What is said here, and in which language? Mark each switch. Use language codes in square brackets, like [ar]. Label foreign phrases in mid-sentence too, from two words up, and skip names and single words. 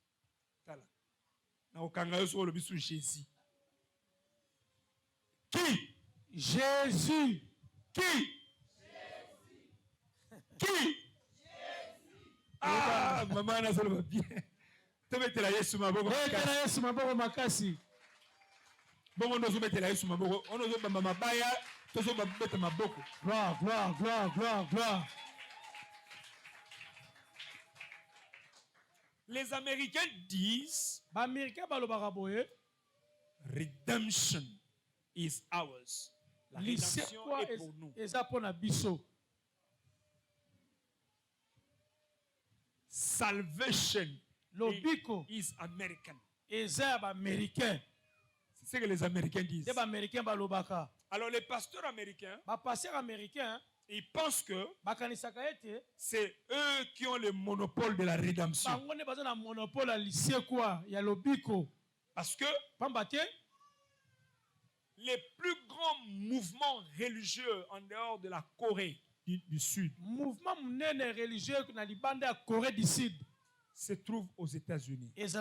[fr] Jésus. Qui? Jésus. Qui? Qui? Ah, maman, ça va bien. Tu mets la [ln] Yesu maboko. Yesu maboko makasi. [fr] Bon, on nous met la [ln] Yesu maboko. [fr] On nous met maman baya. Tous on va mettre maboko. Gloire, gloire, gloire, gloire, gloire. Les Américains disent [en] redemption is ours. [fr] La rédemption est pour nous. [en] Salvation is American. [fr] C'est ce que les Américains disent. Alors les pasteurs américains, ils pensent que c'est eux qui ont le monopole de la rédemption. Parce que les plus grands mouvements religieux en dehors de la Corée du Sud se trouvent aux États-Unis.